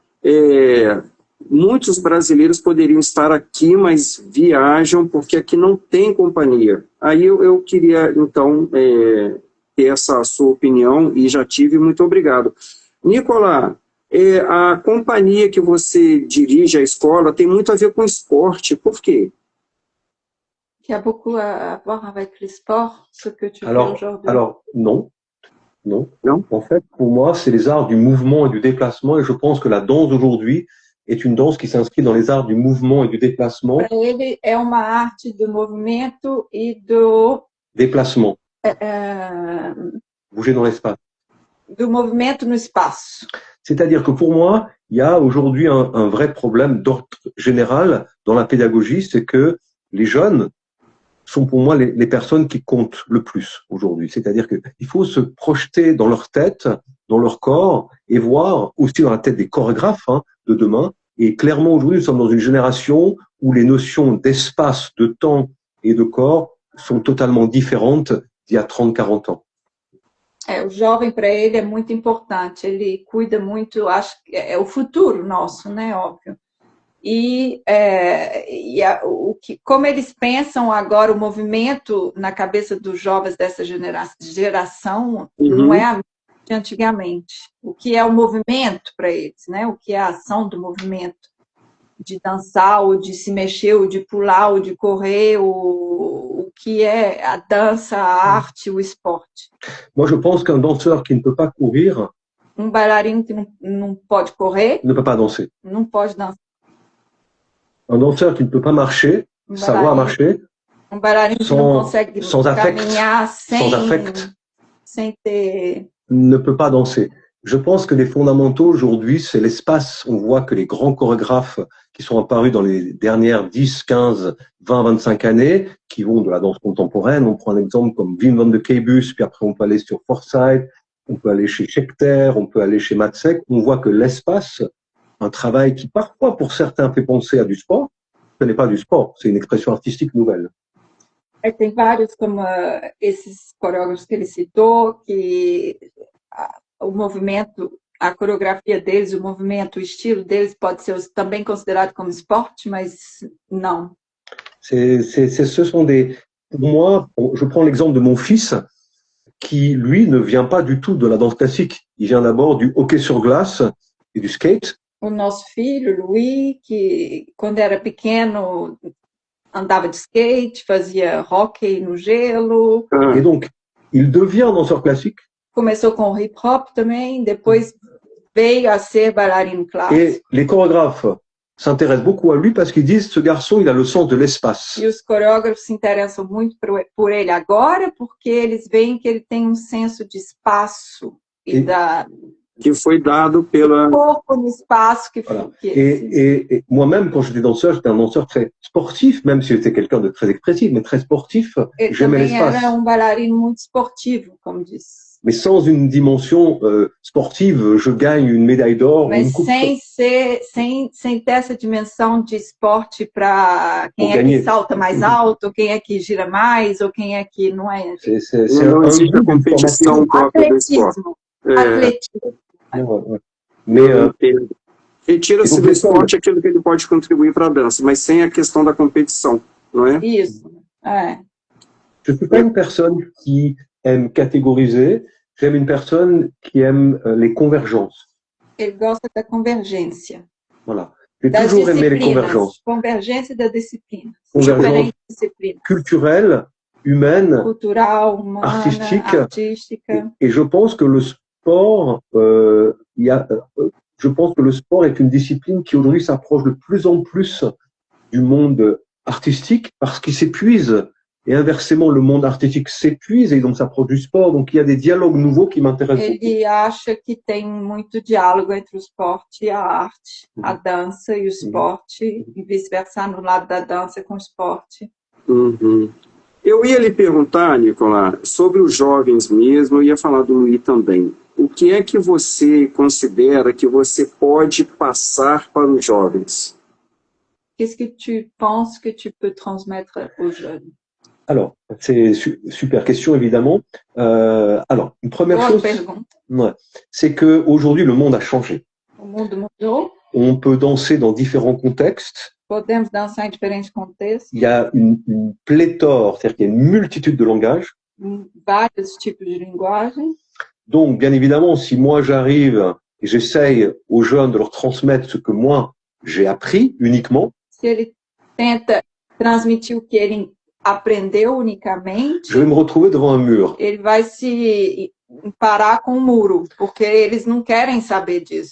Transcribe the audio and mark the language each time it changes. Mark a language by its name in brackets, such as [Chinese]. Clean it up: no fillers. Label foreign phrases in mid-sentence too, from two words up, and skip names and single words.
[Portuguese] Muitos brasileiros poderiam estar aqui, mas viajam porque aqui não tem companhia. Aí eu queria, então, ter essa sua opinião, e já tive, muito obrigado. Nicolas, a companhia que você dirige, a escola, tem muito a ver com esporte, por quê? [French] Qui a beaucoup à voir avec le sport, ce que tu fais aujourd'hui. Alors, non. En fait, pour moi, c'est les arts du mouvement et du déplacement, et je pense que la danse aujourd'hui est une danse qui s'inscrit dans les arts du mouvement et du déplacement. [Portuguese] Para ele é uma arte do movimento e do [French] déplacement. Bouger dans l'espace. [Portuguese] Do movimento no espaço. [French] C'est-à-dire que pour moi, il y a aujourd'hui un vrai problème d'ordre général dans la pédagogie, c'est que les jeunes sont pour moi les personnes qui comptent le plus aujourd'hui. C'est-à-dire qu'il faut se projeter dans leur tête, dans leur corps, et voir aussi dans la tête des chorégraphes de demain. Et clairement, aujourd'hui, nous sommes dans une génération où les notions d'espace, de temps et de corps sont totalement différentes d'il y a 30, 40 ans. [Portuguese] O jovem, para ele, é muito importante. Ele cuida muito, acho que é o futuro nosso, né? Óbvio. Como eles pensam agora, o movimento na cabeça dos jovens dessa geração não é a de antigamente. O que é o movimento para eles, né? O que é a ação do movimento? De dançar, ou de se mexer, ou de pular, ou de correr, o que é a dança, a arte, o esporte. [French] Moi, je pense qu'un danseur qui ne peut pas courir, [Portuguese] bailarino que não pode correr, [French] ne peut pas danser. [Portuguese] Não pode dançar. [French] Un danseur qui ne peut pas marcher, savoir marcher, [Portuguese] bailarino que não consegue caminhar [French] sans affect, [Portuguese] sem ter... [French] ne peut pas danser. Je pense que les fondamentaux aujourd'hui, c'est l'espace. On voit que les grands chorégraphes qui sont apparus dans les dernières 10, 15, 20, 25 années, qui vont de la danse contemporaine, on prend un exemple comme Wim van de Keibus, puis après on peut aller sur Forsyth, on peut aller chez Schechter, on peut aller chez Matzek. On voit que l'espace, un travail qui parfois pour certains fait penser à du sport, ce n'est pas du sport, c'est une expression artistique nouvelle. [Portuguese] Tem vários, como esses coreógrafos que ele citou, que o movimento, a coreografia deles, o movimento, o estilo deles pode ser também considerado como esporte, mas não. [French] Ce sont des... Pour moi, je prends l'exemple de mon fils, qui, lui, ne vient pas du tout de la danse classique. Il vient d'abord du hockey sur glace et du skate. [Portuguese] O nosso filho, Louis, que quando era pequeno andava de skate, fazia hockey no gelo. [French] Et donc, il devient danseur classique. [Portuguese] Começou com o hip hop também, depois veio a ser bailarino clássico. [French] Et les chorégraphes s'intéressent beaucoup à lui parce qu'ils disent ce garçon, il a le sens de l'espace. [Portuguese] E os coreógrafos se interessam muito por ele agora porque eles veem que ele tem um senso de espaço que foi dado pela... pouco no espaço que [French] voilà. Et moi-même, quand j'étais j'étais un danseur très sportif, même si j'étais quelqu'un de très expressif, mais très sportif, j'aimais l'espace. [Portuguese] Era bailarino muito esportivo, como disse. [French] Mais sans une dimension sportive, je gagne une médaille d'or. [Portuguese] Mas sem ter essa dimensão de esporte para quem é que salta mais alto, quem é que gira mais, ou quem é que não é. Não existe a competição própria do esporte. Atletismo. Retira-se do esporte aquilo que ele pode contribuir para a dança, mas sem a questão da competição, não é? Isso, é. [French] Je ne suis pas une personne qui aime catégoriser, j'aime une personne qui aime les convergences. [Portuguese] Ele gosta da convergência. [French] Voilà. J'ai [Portuguese] das [French] toujours aimé les [Portuguese] disciplinas, [French] convergences. [Portuguese] convergência da disciplina, [French] Convergence [Portuguese] diferentes disciplinas, [French] culturelles, humaines, [Portuguese] cultural, humana, [French] artistique. [Portuguese] artística. [French] Et je pense que le sport, je pense que le sport est une discipline qui aujourd'hui s'approche de plus en plus du monde artistique parce qu'il s'épuise. Et inversement, le monde artistique s'épuise et donc s'approche du sport. Donc il y a des dialogues nouveaux qui m'intéressent beaucoup. [Portuguese] Ele acha que tem muito diálogo entre o esporte e a arte, a dança e o esporte, e vice-versa no lado da dança com o esporte. Uhum. Eu ia lhe perguntar, Nicolas, sobre os jovens mesmo, eu ia falar do Luiz também. O que é que você considera que você pode passar para os jovens? [French] Qu'est-ce que tu penses que tu peux transmettre aux jeunes? Alors, c'est super question évidemment. Alors, une première [Portuguese] Boa [French] chose, [Portuguese] pergunta. [French] ouais, c'est que aujourd'hui le monde a changé. [Portuguese] O mundo mudou, [French] On peut danser dans différents contextes. [Portuguese] podemos dançar em diferentes contextos, [French] Il y a une pléthore, c'est-à-dire qu'il y a une multitude de langages. [Portuguese] vários tipos de linguagem. [French] Donc, bien évidemment, si moi j'arrive et j'essaye aux jeunes de leur transmettre ce que moi j'ai appris uniquement, [Portuguese] Se ele tenta transmitir o que ele aprendeu unicamente, [French] je vais me retrouver devant un mur. [Portuguese] ele vai se parar com um muro, porque eles não querem saber disso.